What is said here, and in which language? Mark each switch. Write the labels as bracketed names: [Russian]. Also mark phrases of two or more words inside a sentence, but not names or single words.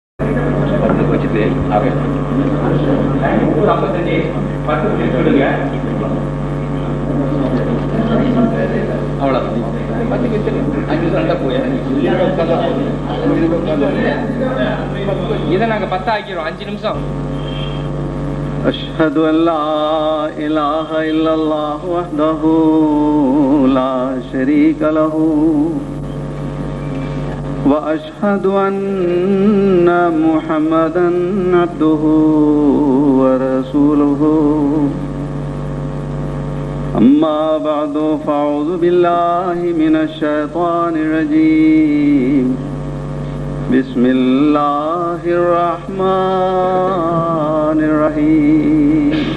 [Tamil] வச்சுட்டு அவ்வளோதான் 10 நிமிஷம் 5 நிமிஷம் நல்லா போய் இதை நாங்கள் 10 ஆக்கிடுவோம் 5 நிமிஷம். [Arabic] أشهد أن لا إله إلا الله وحده لا شريك له وأشهد أن محمدا عبده ورسوله أما بعد فأعوذ بالله من الشيطان الرجيم بسم الله الرحمن الرحيم